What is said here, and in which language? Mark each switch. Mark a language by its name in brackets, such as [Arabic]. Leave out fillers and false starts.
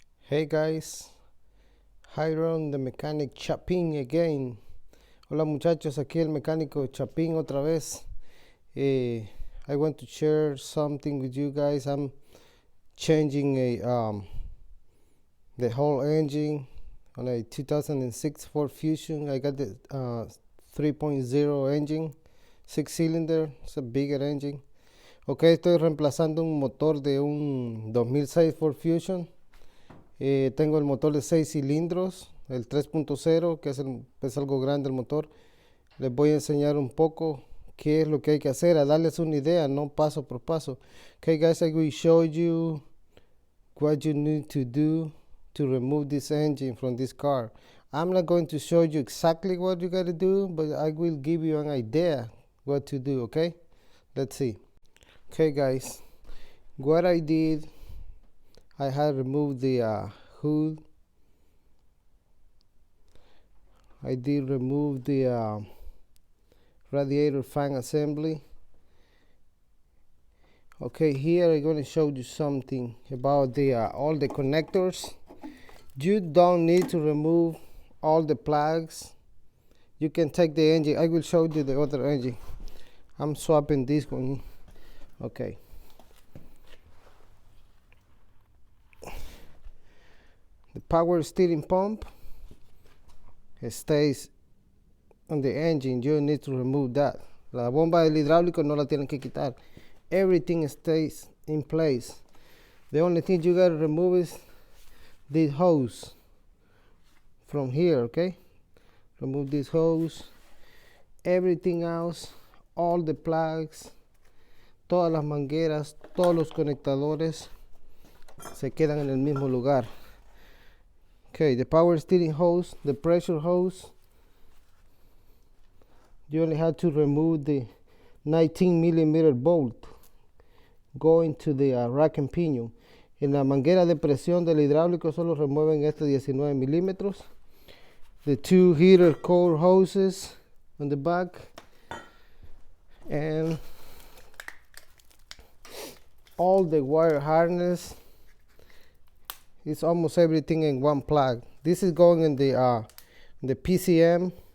[English] Hey guys, Hiron the mechanic Chapin again. [Spanish] Hola muchachos, aquí el mecánico Chapin otra vez. [English] I want to share something with you guys. I'm changing the whole engine on a 2006 Ford Fusion. I got the 3.0 engine, 6-cylinder. It's a bigger engine. [Spanish] Ok, estoy reemplazando un motor de un 2006 Ford Fusion. Tengo el motor de 6 cilindros, el 3.0, que es algo grande el motor. Les voy a enseñar un poco qué es lo que hay que hacer, a darles una idea, no paso por paso. [English] Okay guys, I will show you what you need to do to remove this engine from this car. I'm not going to show you exactly what you got to do, but I will give you an idea what to do, okay? Let's see. Okay guys, what I did, I had removed the hood. I did remove the radiator fan assembly. Okay, here I'm going to show you something about the all the connectors. You don't need to remove all the plugs. You can take the engine. I will show you the other engine. I'm swapping this one. Okay. The power steering pump stays on the engine. You need to remove that. [Spanish] La bomba del hidráulico no la tienen que quitar. [English] Everything stays in place. The only thing you gotta remove is this hose from here, okay? Remove this hose. Everything else, all the plugs, [Spanish] todas las mangueras, todos los conectadores se quedan en el mismo lugar. [English] Okay, the power steering hose, the pressure hose, you only have to remove the 19mm bolt going to the rack and pinion. [Spanish] En la manguera de presión del hidráulico solo remueven este 19mm. [English] The two heater core hoses on the back, and all the wire harness. It's almost everything in one plug. This is going in the PCM.